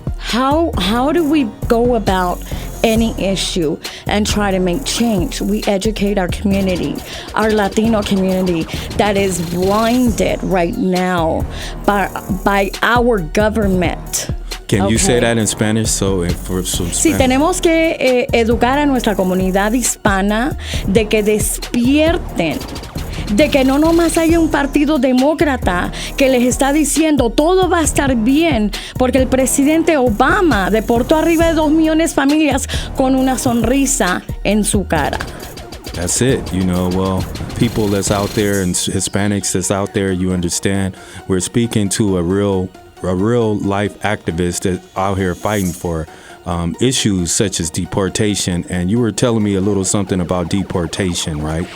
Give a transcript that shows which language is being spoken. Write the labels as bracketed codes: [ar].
[en] How do we go about any issue and try to make change? We educate our community, our Latino community that is blinded right now by our government. Can you say that in Spanish? For some [es] Sí, [en] Spanish. [es] tenemos que educar a nuestra comunidad hispana de que despierten. De que no nomás haya un partido demócrata que les está diciendo todo va a estar bien porque el presidente Obama deportó arriba de 2 millones de familias con una sonrisa en su cara. [en] That's it. Well, people that's out there and Hispanics that's out there, you understand. We're speaking to a real life activist that's out here fighting for issues such as deportation, and you were telling me a little something about deportation, right?